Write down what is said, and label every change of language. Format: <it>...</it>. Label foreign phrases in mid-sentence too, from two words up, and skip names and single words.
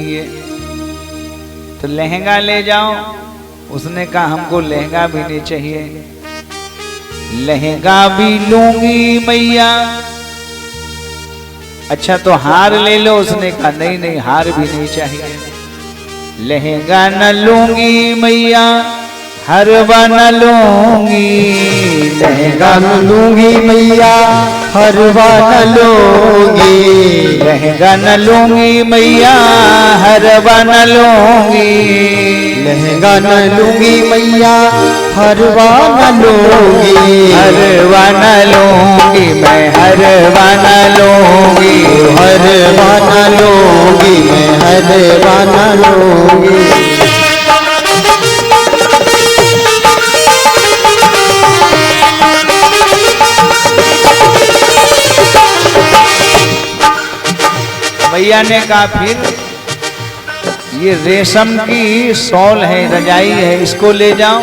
<hi>ये तो लहंगा ले जाओ, उसने कहा हमको लहंगा भी नहीं चाहिए। लहंगा भी लूंगी मैया। अच्छा तो हार ले लो, उसने कहा नहीं नहीं हार भी नहीं चाहिए। लहंगा न लूंगी मैया, हरवा न लूंगी। लहंगा न लूंगी मैया, हरवा न लूंगी। लहंगा न लूंगी मैया, हरवा न लूंगी। लहंगा न लूंगी मैया, हरवा न लूंगी। हरवा न लूंगी मैं, हरवा न लूंगी। हरवा न लूंगी मैं, हरवा न लूंगी। मैया ने कहा फिर ये रेशम की शॉल है, रजाई है, इसको ले जाओ।</hi>